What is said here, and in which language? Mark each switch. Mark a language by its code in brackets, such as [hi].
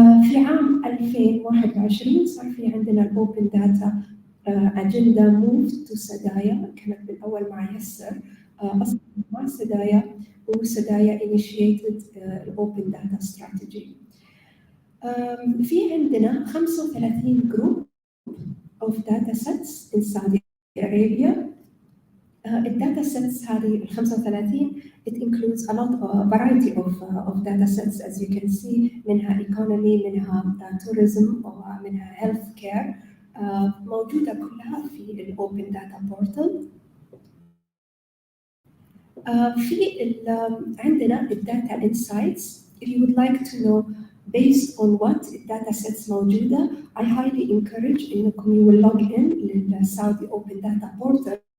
[ar] في عام 2021 صار في عندنا الأوبن داتا أجندة موف تو سدايا، كانت بالأول مع يسر أصلا مع سدايا، وسدايا initiated الأوبن داتا strategy. في عندنا [en] 35 group of data sets in Saudi Arabia. الداتا sets هذه ال 35 it includes a lot of variety of data sets as you can see، منها economy، منها tourism، ومنها health care، [ar] موجودة كلها في الأوبن داتا بورتال. في عندنا الداتا insights. [en] If you would like to know based on what data sets موجودة، I highly encourage إنكم you will log in للسعودي Open Data Portal.